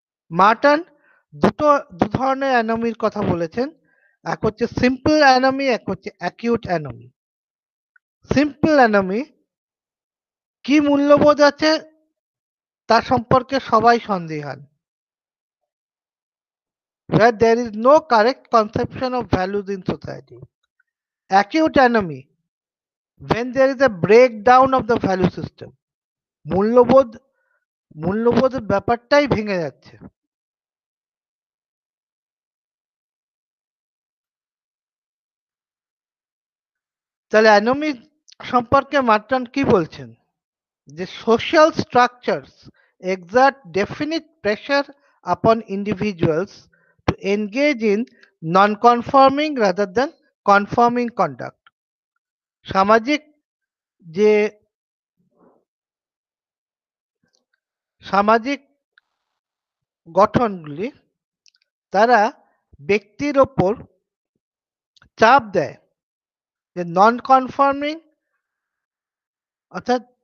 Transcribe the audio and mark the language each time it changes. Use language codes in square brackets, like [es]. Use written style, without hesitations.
[bn] মার্টন দু ধরনের অ্যানোমির কথা বলেছেন। এক হচ্ছে সিম্পল অ্যানোমি, এক হচ্ছে অ্যাকিউট অ্যানোমি। সিম্পল অ্যানোমি কি মূল্যবোধ আছে তার সম্পর্কে সবাই সন্দিহান। [en] Where there is no correct conception of values in society. Acute enemy, when there is a breakdown of the value system. [bn] মূল্যবোধ মূল্যবোধের ব্যাপারটাই ভেঙে যাচ্ছে। তাহলে অ্যানোমি সম্পর্কে মার্টন কি বলছেন? [en] যে social structures exert definite pressure upon individuals to engage in non-conforming rather than conforming conduct. [bn] সামাজিক যে সামাজিক গঠনগুলি তারা ব্যক্তির ওপর চাপ দেয় যে নন কনফর্মিং অর্থাৎ